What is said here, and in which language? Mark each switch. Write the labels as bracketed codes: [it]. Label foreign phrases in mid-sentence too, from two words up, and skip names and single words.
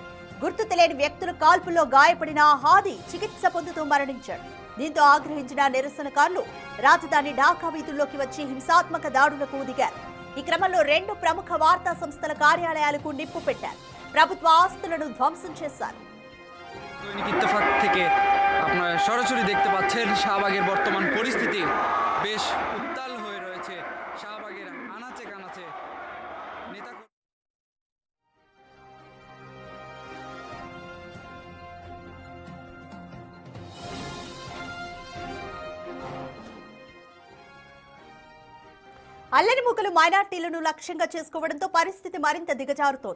[te] గుర్తు తెలియని వ్యక్తుల కాల్పుల్లో గాయపడిన హాదీ చికిత్స పొందుతూ మరణించాడు. దీంతో ఆగ్రహించిన నిరసనకారులు రాజధాని ఢాకా వీధుల్లోకి వచ్చి హింసాత్మక దాడులకు దిగారు. ఈ క్రమంలో 2 ప్రముఖ వార్తా సంస్థల కార్యాలయాలకు నిప్పు పెట్టారు. ప్రభుత్వ ఆస్తులను ধ্বংসন చేశారు. [bn] ইত্তেফাক থেকে আপনারা সরাসরি দেখতে পাচ্ছেন শাহবাগের বর্তমান পরিস্থিতি বেশ উত্তাল হয়ে রয়েছে। শাহবাগের আনাচে কানাচে নেতা [te] అల్లరి మూకలు మైనార్టీలను లక్ష్యంగా చేసుకోవడంతో పరిస్థితి మరింత దిగజారుతోంది.